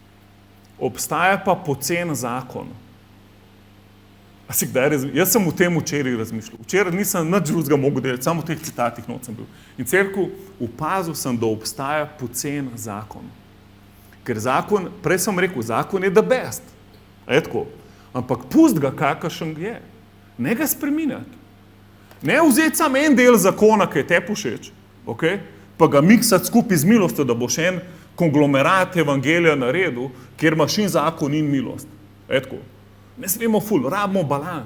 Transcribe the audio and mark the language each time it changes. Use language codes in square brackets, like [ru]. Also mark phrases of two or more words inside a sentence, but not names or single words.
[sl] Obstaja pa poceni zakon. A si kdaj jaz sem o tem včeraj razmišljal. Včeraj nisem nič drugega mogel delati, samo v teh citatih not sem bil. In cerkev, opazil sem, da obstaja pocen zakon. Ker zakon, prej sem rekel, zakon je [en] the best. [sl] A je tako? Ampak pust ga, kakršen je. Ne ga spreminjati. Ne vzeti samo en del zakona, ki je te všeč, okay? Pa ga miksati skupaj z milostjo, da boš en konglomerat evangelija naredil, kjer imaš in zakon in milost. A je tako? Ne smemo rabimo balans.